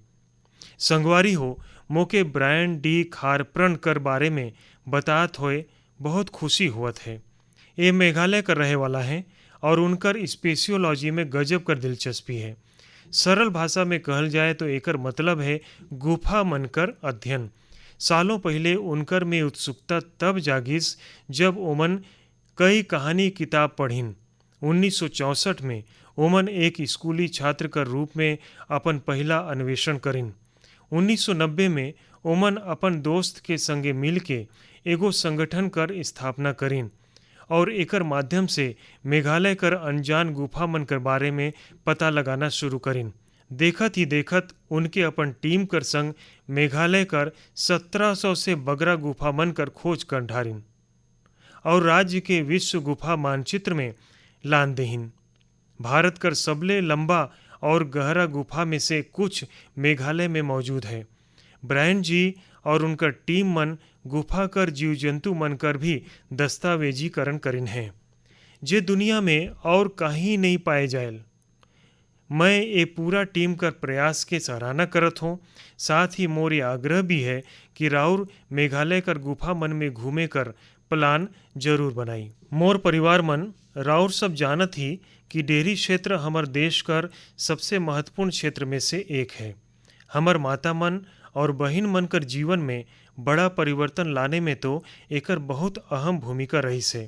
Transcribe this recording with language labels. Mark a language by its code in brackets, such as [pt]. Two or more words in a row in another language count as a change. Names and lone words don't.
[sck] संगवारी हो, मोके ब्रायन डी खारप्रन कर बारे में बतात होए बहुत खुशी हुआ है। ये मेघालय कर रहे वाला है और उनकर स्पेशियोलॉजी में गजब कर दिलचस्पी है। सरल भाषा में कहल जाए तो एकर मतलब है गुफा मनकर अध्ययन। सालों पहले उनकर में उत्सुकता तब जागिस जब ओमन कई कहानी किताब पढ़िन। 1964 में ओमन एक स्कूली छात्र कर रूप में अपन पहला अन्वेषण करिन। 1990 में ओमन अपन दोस्त के संगे मिल के एगो संगठन कर स्थापना करिन और एकर माध्यम से मेघालय कर अनजान गुफा मन कर बारे में पता लगाना शुरू करिन। देखत ही देखत उनके अपन टीम कर संग मेघालय कर 1700 से बगरा गुफा मन कर खोज कर ढारिन और राज्य के विश्व गुफा मानचित्र में लान देहिन। भारत कर सबले लंबा और गहरा गुफा में से कुछ मेघालय में मौजूद है। ब्रायन जी और उनकर टीम मन गुफा कर जीव जंतु मन कर भी दस्तावेजीकरण करिन है, जे दुनिया में और कहीं नहीं पाए जायल। मैं ये पूरा टीम कर प्रयास के सराहना करत हूँ। साथ ही मोर ये आग्रह भी है कि राउर मेघालय कर गुफा मन में घूमे कर प्लान जरूर बनाई। मोर परिवार मन राउर सब जानत ही कि डेयरी क्षेत्र हमर देश कर सबसे महत्वपूर्ण क्षेत्र में से एक है। हमर माता मन और बहिन मन कर जीवन में बड़ा परिवर्तन लाने में तो एकर बहुत अहम भूमिका रही से।